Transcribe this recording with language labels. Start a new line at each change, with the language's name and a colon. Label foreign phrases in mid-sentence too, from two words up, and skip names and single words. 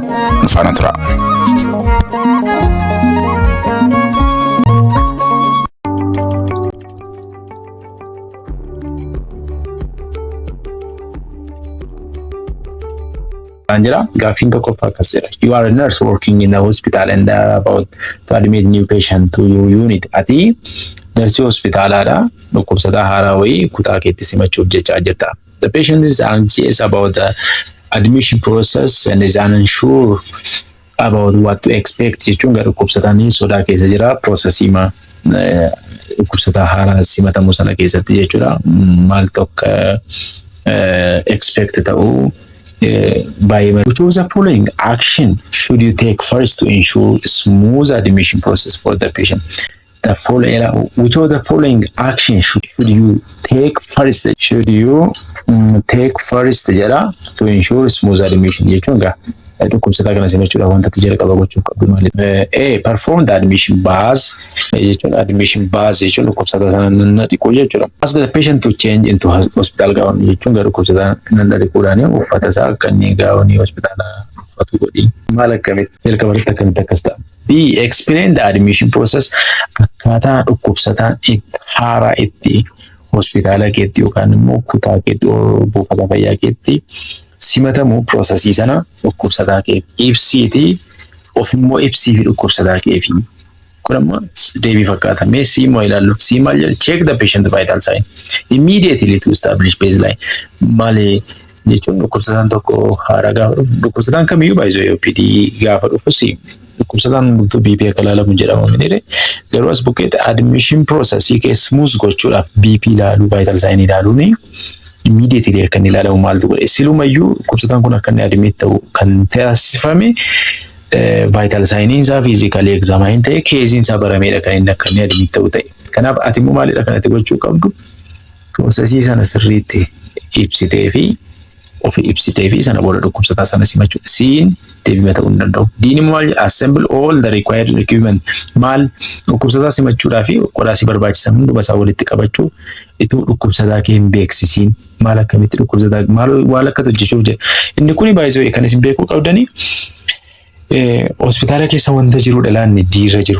Oromo: Nufana tura. Angela, gaaffiin tokkoffaa akkas jedha.
English: You are a nurse working in the hospital and are about to admit new patient to your unit.
Oromo: Ati nursii hospitaalaadha. Dhukkubsataa haaraa wayii kutaa keetti simachuuf jechaa jirta.
English: The patient is anxious about the admission process and is unsure about what to expect.
Oromo: Jechuun gara dhukkubsataanii sodaa keessa jira processii dhukkubsataa haaraa simatamu sana keessatti jechuudha. Maal tokko expect ta'uu
English: which of the following action should you take first to ensure smooth admission process for the patient? Which of the following action should you take first? Should you take first jala to ensure smooth admission?
Oromo: Jechuun dhukkubsataa kana simachuudhaaf wanta ati jalqaba gochuu qabdu maali?
English: A. Perform the admission buzz.
Oromo: Jechuun
English: admission buzz
Oromo: jechuun dhukkubsataa sana nanna dhiquu jechuudha.
English: Ask the patient to change into hospital gown.
Oromo: Jechuun dhukkubsataa nanna dhiquudhaan uffata isaa kanneen gaawonii hospitaalaa uffatu godhi. Maal akkamitti jalqaba irratti akkamitti akkas ta'a?
English: B. Explain the admission process.
Oromo: Akkaataa dhukkubsataan haaraa itti hospitaala keetti yookaan immoo kutaa keetti buufata fayyaa keetti simatamu processii sana dhukkubsataa keef ibsiiti of immoo ibsii fi dhukkubsataa keefi. Kun amma deebii fakkaata. Mee C immoo ilaallu. C maal jedha?
English: Check the patient vital sign immediately to establish baseline.
Oromo: Maali jechuun dhukkubsataan tokko haaraa gaafa dhufu dhukkubsataan kamiyyuu baay'isoo OPD gaafa dhufus dhukkubsataan bultuu BP akka ilaalamu jedhama minire. Garuu as bukkeetti
English: admission processii
Oromo: keessa smooth gochuudhaaf BP ilaaluu
English: vital sign
Oromo: ilaaluuni immediately kan ilaalamu maaltu godhe silumayyuu dhukkubsataan kun akka inni admit ta'u kan taasifame
English: vital sign
Oromo: isaa
English: physically examine
Oromo: ta'e keesiin isaa barameedha kan inni akka inni admit ta'u ta'e. Kanaaf ati immoo maalidha kan ati gochuu qabdu? Processii sana sirriitti ibsitee fi of ibsitee fi sana booda dhukkubsataa sana simachuu. Siin deebii ta'uu hin danda'u. Diin immoo maal
English: assemble all the required equipment.
Oromo: Maal dhukkubsataa simachuudhaa fi qoraasii barbaachisan hunduma isaa walitti qabachuu ituu dhukkubsataa kee hin beeksisiin. Maal akkamitti dhukkubsataa maal waan akka hojjechuuf jedhe. Inni kuni baay'isoo kan isin beekuu qabdanii hospitaala keessa wanta jiru dhalaanni diirra jiru.